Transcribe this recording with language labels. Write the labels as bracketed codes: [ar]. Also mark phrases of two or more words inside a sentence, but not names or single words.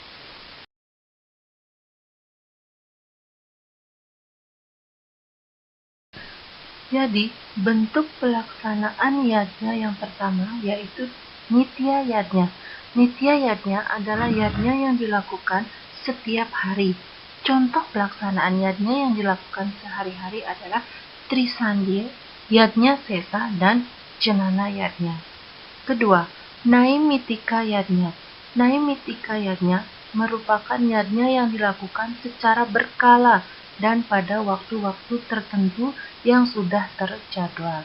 [id] Jadi, bentuk pelaksanaan yadnya yang pertama yaitu nitya yadnya. Nitya yadnya adalah yadnya yang dilakukan setiap hari. Contoh pelaksanaan yadnya yang dilakukan sehari-hari adalah Trisandhya, yadnya sesa, dan Janana yadnya. Kedua, Naimitika yadnya. Naimitika yadnya merupakan yadnya yang dilakukan secara berkala dan pada waktu-waktu tertentu yang sudah terjadwal.